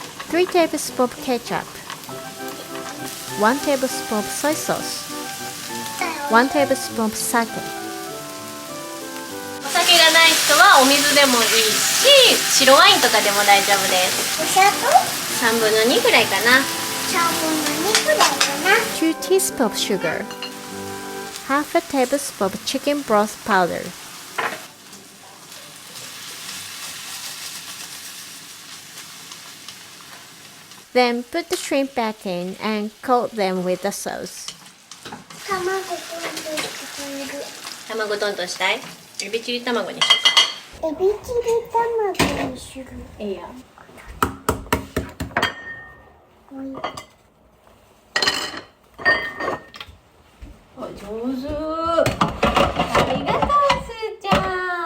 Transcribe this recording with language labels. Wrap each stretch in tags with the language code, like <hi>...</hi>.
<en>3 tablespoons of ketchup, 1 tablespoon of soy sauce, 1 tablespoon of sake.</en> <ja>お酒がない人はお水でもいいし、白ワインとかでも大丈夫です。お砂糖 3分の2ぐらいかな。 3分の2くらいかな。</ja> <en>2 teaspoons of sugar, half a tablespoon of chicken broth powder. Then put the shrimp back in and coat them with the sauce.</en> <ja>卵と入れる。卵トントンしたい？エビチリ卵にしようか。エビチリ卵にする。いいよ。おい。お上手。ありがとう、すーちゃん。</ja>